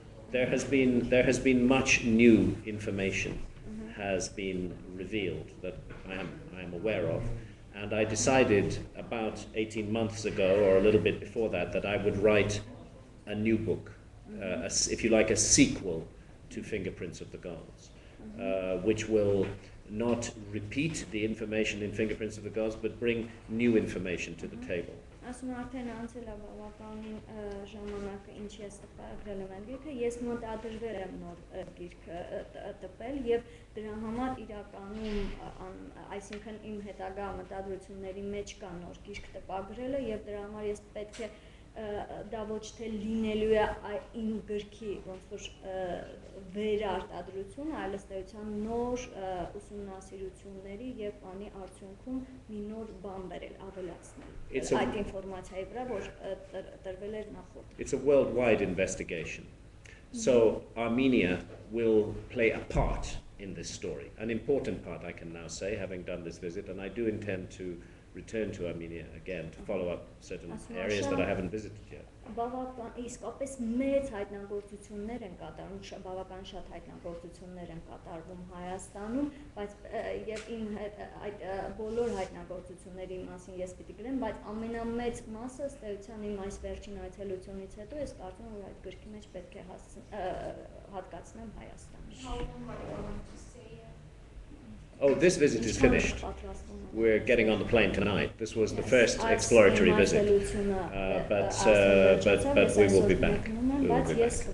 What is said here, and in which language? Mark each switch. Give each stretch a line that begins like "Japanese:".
English: there has been much new information has been revealed that I am aware of, and I decided about 18 months ago, or a little bit before that I would write a new book, if you like, a sequel to Fingerprints of the Gods, which will not repeat the information in Fingerprints of the Gods, but bring new information to the table.
Armenian: Ասում արդեն անցել է բավականին ժամանակը ինչի ես տպագրել եմ այդ գիրքը, ես մտադրվել եմ նոր գիրքը տպել եւ դրա համար իրականում այսինքն իմ հետագա մտադրությունների մեջ կա նոր գիրք տպագրելը եւ դրա համար ես պետք է դա ոչ թե լինելու է իմ գրքի ոնց որ վերարտադրություն, այլ ըստ էության նոր ուսումնասիրությունների եւ բանի արդյունքում մի նոր բան բերել, ավելացնել այդ ինֆորմացիայի վրա, որ տրվել էր նախորդ։
English: It's a worldwide investigation. So Armenia will play a part in this story, an important part, I can now say, having done this visit, and I do intend to return to Armenia again to follow up certain areas that I haven't visited yet.
Armenian: Իսկապես մեծ հայտնագործություններ են կատարվում, բավական շատ հայտնագործություններ են կատարվում Հայաստանում, բայց եւ իմ այդ բոլոր հայտնագործությունների մասին ես պիտի գրեմ, բայց ամենամեծ մասը ըստ էության իմ այս վերջին այցելությունից հետո ես կարծում եմ, որ այդ գրքի մեջ պետք է հատկացնեմ Հայաստանը։
English: How long are you going to stay here? Oh, this visit is finished. We're getting on the plane tonight. This was the first exploratory visit, but we will be back. We will be back.